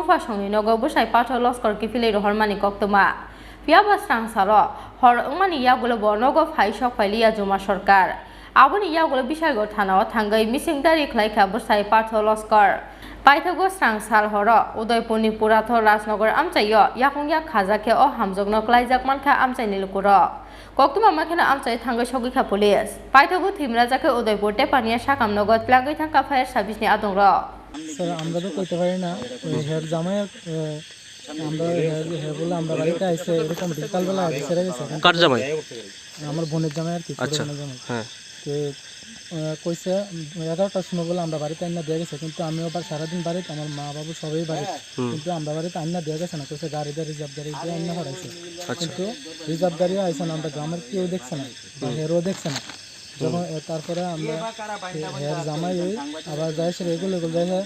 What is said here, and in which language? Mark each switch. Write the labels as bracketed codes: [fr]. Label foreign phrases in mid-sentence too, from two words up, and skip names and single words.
[trp] fa songni nogo busai pathor loskor kifili rohormani koktoma fiaba slang saro hor ngmani yagulo bo nogo phai sok phailiya juma sarkar aboni yagulo bishalgor thanao thangai misingdari khlaikha busai pathor loskor paithogo sangsal horo Udaipurni Purathor Rasnagar amchayo yakungyak khajake o hamjokno klaijak kha amchaini lukuro koktuma makhana amchai thangai sogoi kha police paithogo thimrajake Udaipur te paniya sakamnogo tlangoi thangka fire service ni adongro [bn] স্যার আমরা তো কইতে পারি না হেয়ার জামাই আমরা হেয়ার বলে আমরা বাড়িতে আইছে এরকম বিকালবেলা ছেড়ে গেছে কার জামাই আমার বোনের জামাই আর কি আচ্ছা জামাই হ্যাঁ তো কইছে 11টার সময় বলে আমরা বাড়িতে আইনা দিয়ে গেছে কিন্তু আমি আবার সারাদিন বাড়িতে আমার মা বাবু সবাই বাড়িতে কিন্তু আমরা বাড়িতে আইনা দিয়ে গেছে না কইছে গাড়িতে রিজার্ভ গাড়ি দিয়ে আইনা হরাইছে কিন্তু রিজার্ভ গাড়ি আইছে না আমরা গ্রামের কেউ দেখছে না হেরও দেখছে না যখন তারপরে আমরা হেয়ার জামাই আবার যাই সে এগুলো যাই